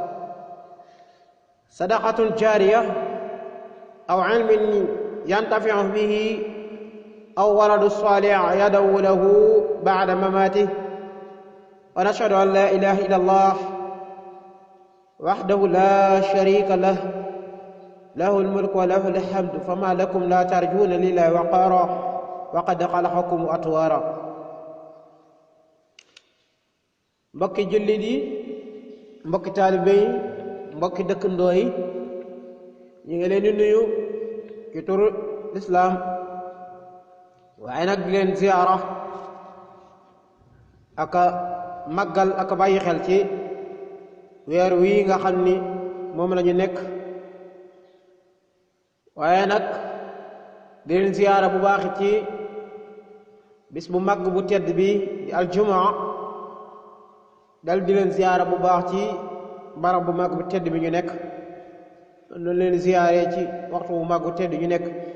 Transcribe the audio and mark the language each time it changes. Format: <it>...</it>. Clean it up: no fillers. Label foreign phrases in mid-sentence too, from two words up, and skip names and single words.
<ar>صدقة جارية أو علم ينتفع به أو ولد صالح يدعو له بعد مماته ونشهد أن لا إله إلا الله وحده لا شريك له له الملك وله الحمد فما لكم لا ترجون لله وقارا وقد خلقكم أطوارا</ar> <wo>mbokki jullit yi mbokki taalibe yi mbokki dëkkandoo yi ñu ngi leen di nuyu ci turu lislaam waaye nag di leen ziyaara aka màggal aka bàyyi xel ci weer wii nga xam ni moom la ñu nekk waaye nag di leen ziyaara bu baax ci bis bu màgg bu tedd bi di aljumaa dal di leen ziyaara bu baax ci barab bu màgg bu tedd bi ñu nekk noonu leen ziyaare ci waxtu bu màgg bu tedd ñu nekk</wo>